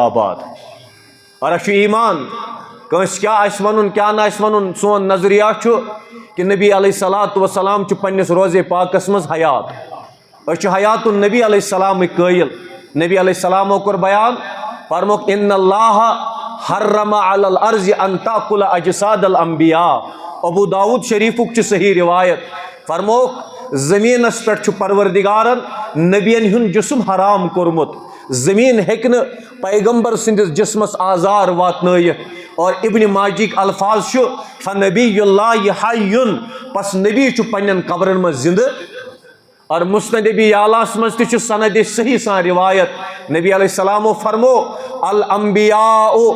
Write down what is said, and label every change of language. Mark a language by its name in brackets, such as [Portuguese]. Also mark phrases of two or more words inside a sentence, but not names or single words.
[Kashmiri] آباد اور اَسہِ چھُ ایمان کٲنٛسہِ کیاہ آسہِ وَنُن کیاہ نہٕ آسہِ وَنُن سون نظریہ چھُ کہ نبی [Arabic] علیہ الصلوۃ والسلام [Kashmiri] چھُ پننِس روزے پاکس منٛز حیات أسۍ چھِ حیات النبی علیہ السلامٕکۍ قٲیل نبی علیہ السلامو کوٚر بیان فرموکھ [Arabic] ان اللہ حرم علی الارض ان تاکل اجساد الانبیاء [Kashmiri] ابو داؤد شریفُک چھُ صحیح روایت فرموکھ زمینس پٮ۪ٹھ چھُ پروردگارن نبین ہُنٛد جسم حرام کوٚرمُت زمین ہیٚکہِ نہٕ پیغمبر سٕنٛدِس جسمس آزار واتنٲیِتھ اور ابن ماجِک الفاظ چھُ [Arabic] فنبی اللہ حیٌ [Kashmiri] پس نبی چھُ پننٮ۪ن قبرن منٛز زندٕ اور مسند اعلیٰ منٛز تہِ چھُ سند صحیح سان روایت نبی علیہ السلامو فرمو الانبیاء